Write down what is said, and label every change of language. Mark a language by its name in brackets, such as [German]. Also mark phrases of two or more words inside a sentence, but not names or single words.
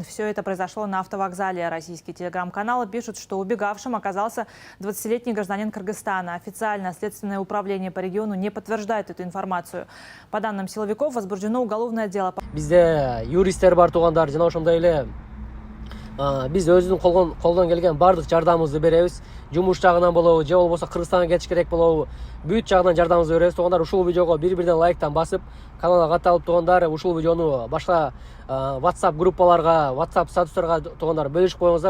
[Russian] Все это произошло на автовокзале. Российские телеграм-каналы пишут, что убегавшим оказался 20-летний гражданин Кыргызстана. Официально Следственное управление по региону не подтверждает эту информацию. По данным силовиков, возбуждено уголовное дело. [Kyrgyz] Бизде юристтер бар туугандар, жана ошондой эле биз өзүнүн колдон келген бардык жардамыбызды беребиз. Жумуш жагынан болобу, же болбосо Кыргызстанга кетиш керек болобу, бүт жагынан жардамыбызды беребиз туугандар. Ушул видеого бир-бирден лайктан басып, каналга катталып туугандар, ушул видеону башка WhatsApp группаларга, WhatsApp статустарга туугандар бөлүшүп коюңуздар.